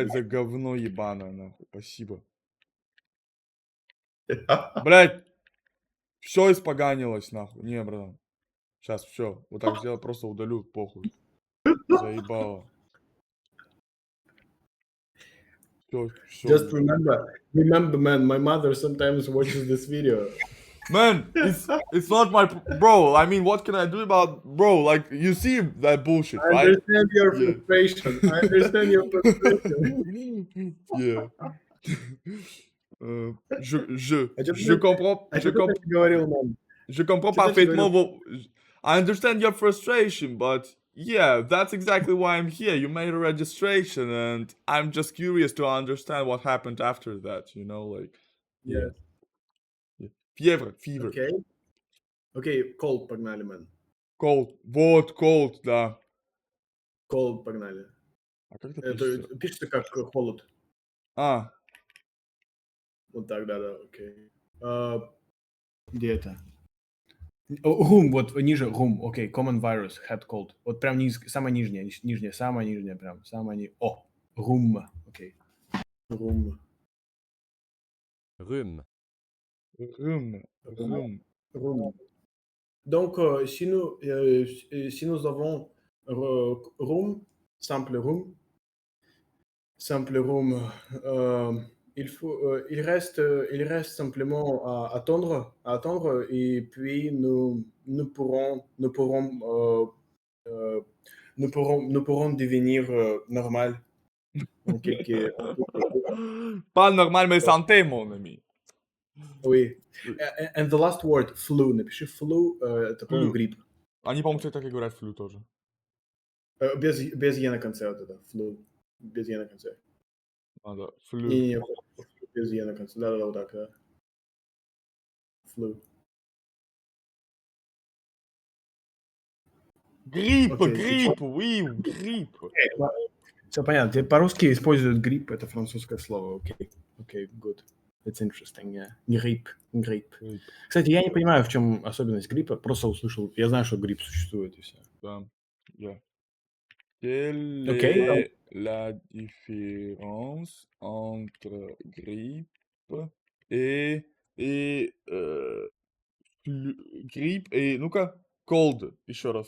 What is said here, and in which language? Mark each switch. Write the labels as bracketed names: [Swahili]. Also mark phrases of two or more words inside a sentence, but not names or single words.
[Russian] блядь, за говно ебаное, нахуй? Спасибо. Блядь, все испоганилось, нахуй. Не, братан. Сейчас все. Вот так сделаю, просто удалю, похуй. Заебало. Все, [English] Just [Russian] блядь. [English] remember, man, my mother sometimes watches this video. Man, it's not my bro. I mean, what can I do about bro? Like you see that bullshit, I right? understand your Yeah. frustration. I understand your frustration. Yeah. [Russian] А что [French] Je comprends, [Russian] ты раньше говорил нам? [French] je comprends [Russian] Что ты раньше [French] parfaitement [Russian] говорил? [French] vos. [English] I understand your frustration, but yeah, that's exactly why I'm here. You made a registration, and I'm just curious to understand what happened after that. You know, like, yeah, Yes. yeah. Fever, [Russian] Окей. Окей, cold погнали, man. cold, вот cold, да. Cold погнали. А как это Это пишется? пишется как холод. А, Вот так, да, окей. Где это? [English] Room, [Russian] вот ниже [English] room, окей, common virus, head cold. [Russian] Вот прям самая нижняя, прям, О, room, окей. [English] Room, [French] Rhume. rhume. [English] room. [French] Donc, si nous avons room, simple room, il reste simplement à attendre et puis euh, nous pourrons devenir normal en quelques, en quelques- Pas normal, mais santé, mon ami. Oui. Oui. [English] And the last word, flu. [Russian] Напиши flu, это, по-моему, Флю. грипп. Они, по-моему, кстати, так и говорят флю тоже. Без «е» на конце вот это, flu. Без «е» на конце. А, да, флю. Не, без «е» на конце. Да, вот так, да. Flu. [French] Grippe, [Russian] Окей, ты чё? [French] grippe, oui, grippe. [Russian] Всё понятно. Те по-русски используют грипп, это французское слово. Окей. Окей, [English] good. It's interesting, yeah. [Russian] Грипп, грипп. [French] Grippe, [Russian] Кстати, я не понимаю, в чем особенность гриппа. Просто услышал. Я знаю, что грипп существует, и все. [English] yeah. [French] Quelle [Russian] Окей. [French] est la différence entre grippe et flu grippe et ну-ка, cold еще раз.